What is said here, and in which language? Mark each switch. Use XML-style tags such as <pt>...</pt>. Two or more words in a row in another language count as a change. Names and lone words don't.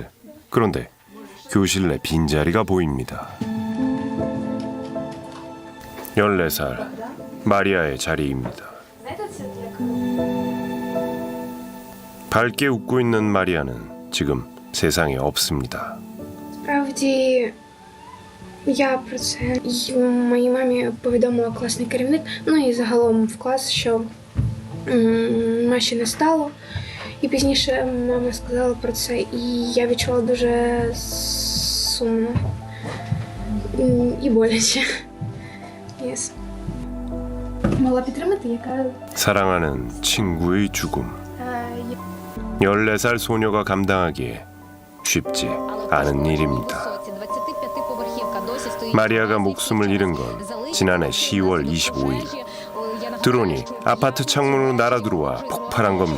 <ko>그런데 교실 내 빈자리가 보입니다. 14살 마리아의 자리입니다. 밝게 웃고 있는 마리아는 지금 세상에 없습니다.</ko> <uk>Справді, я про це й моїй мамі повідомила класний керівник, ну і загалом в клас, що Маші не стало. І пізніше мама сказала про це, і я відчувала дуже сумно і боляче. Yes. Могла підтримати, яка</uk> <ko>사랑하는 친구의 죽음. 14살 소녀가 감당하기에 쉽지 않은 일입니다. 마리아가 목숨을 잃은 건 지난해 10월 25일. 드론이 아파트 창문으로 날아들어와 폭발한 겁니다.</ko>